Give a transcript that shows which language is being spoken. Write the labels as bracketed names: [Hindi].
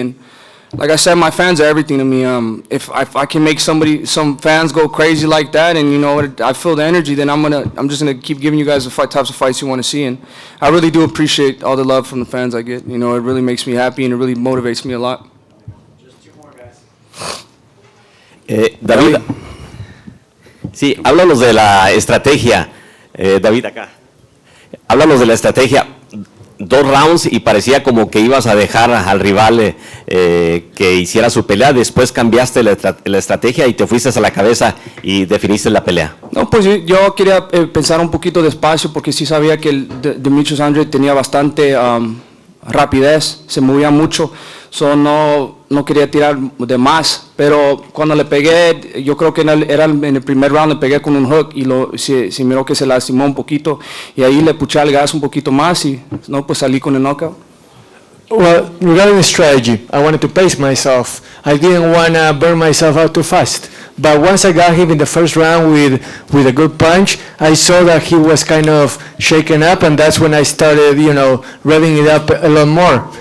[English] And like I said, my fans are everything to me. If I can make some fans go crazy like that, and I feel the energy, then I'm just gonna keep giving you guys the types of fights you want to see. And I really do appreciate all the love from the fans I get. It really makes me happy, and it really motivates me a lot. [Spanish] David, sí, háblanos de la estrategia, David acá. Háblanos de la estrategia. 2 rounds y parecía como que ibas a dejar al rival que hiciera su pelea. Después cambiaste la estrategia y te fuiste a la cabeza y definiste la pelea. No, pues yo quería pensar un poquito despacio, porque sí sabía que el Demetrius Andrade tenía bastante rapidez, se movía mucho. No quería tirar de más, pero cuando le pegué, yo creo que en el primer round le pegué con un hook y se miró que se lastimó un poquito, y ahí le puché al gas un poquito más y pues salí con el knockout. [English] Well, regarding the strategy, I wanted to pace myself. I didn't want to burn myself out too fast. But once I got him in the first round with a good punch, I saw that he was kind of shaken up, and that's when I started, revving it up a lot more.